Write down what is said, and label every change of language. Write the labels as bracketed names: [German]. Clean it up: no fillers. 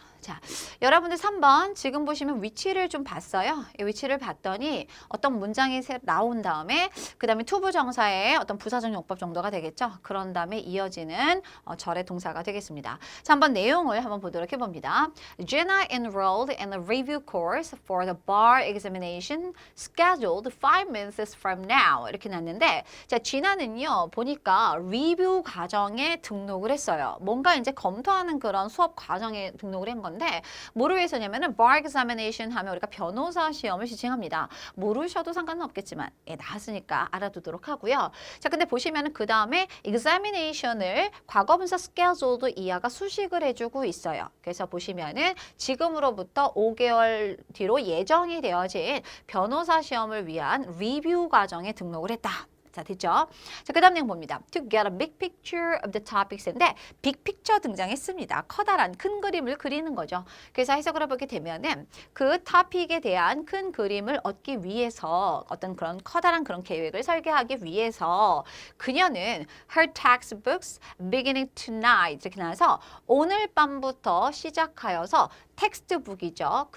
[Korean] 자, 여러분들 3번 지금 보시면 위치를 좀 봤어요. 이 위치를 봤더니 어떤 문장이 나온 다음에 그 다음에 투부 정사의 어떤 부사적 용법 정도가 되겠죠. 그런 다음에 이어지는 절의 동사가 되겠습니다. 자, 한번 내용을 한번 보도록 해봅니다. [English] Jenna enrolled in a review course for the bar examination scheduled 5 minutes from now. [Korean] 이렇게 났는데 자, 진아는요 보니까 리뷰 과정에 등록을 했어요. 뭔가 이제 검토하는 그런 수업 과정에 등록을 한 건데 뭐를 위해서냐면은 bar examination 하면 우리가 변호사 시험을 시행합니다. 모르셔도 상관은 없겠지만 나왔으니까 알아두도록 하고요. 자, 근데 보시면은 그 다음에 examination을 과거분사 scheduled 이하가 수식을 해주고 있어요. 그래서 보시면은 지금으로부터 5개월 뒤로 예정이 되어진 변호사 시험을 위한 리뷰 과정에 등록을 했다. 자, 됐죠? 자, 그 다음 내용 봅니다. [English] To get a big picture of the topics인데 [Korean] 빅 픽처 등장했습니다. 커다란 큰 그림을 그리는 거죠. 그래서 해석을 해보게 되면은 그 토픽에 대한 큰 그림을 얻기 위해서 어떤 그런 커다란 그런 계획을 설계하기 위해서 그녀는 [English] her textbooks beginning tonight [Korean] 이렇게 나와서 오늘 밤부터 시작하여서 텍스트북이죠.